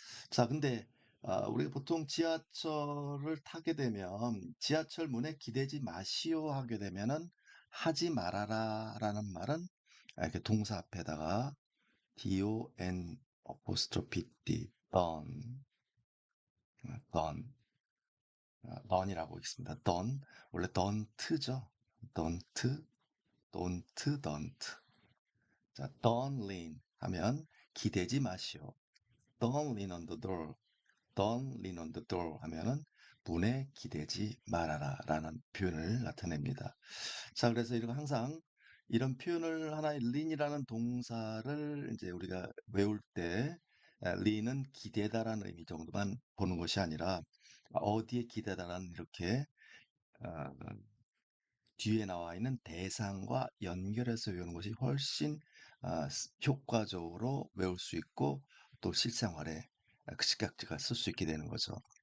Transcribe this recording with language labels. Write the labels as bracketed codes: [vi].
[ko] 자, 근데 우리가 보통 지하철을 타게 되면 지하철 문에 기대지 마시오 하게 되면은 하지 말아라라는 말은 이렇게 동사 앞에다가 [en] don apostrophe d don don don [ko] 이라고 있습니다. don 원래 don't죠. [en] don't don't. 자, don't lean [ko] 하면 기대지 마시오. [en] Don't lean on the door. Don't lean on the door [ko] 하면은 분에 기대지 말아라 라는 표현을 나타냅니다. 자, 그래서 이런 항상 이런 표현을 하나의 lean이라는 동사를 이제 우리가 외울 때 lean은 기대다라는 의미 정도만 보는 것이 아니라 어디에 기대다라는 이렇게 어, 뒤에 나와 있는 대상과 연결해서 외우는 것이 훨씬 효과적으로 외울 수 있고 또 실생활에 즉각적으로 쓸 수 있게 되는 거죠.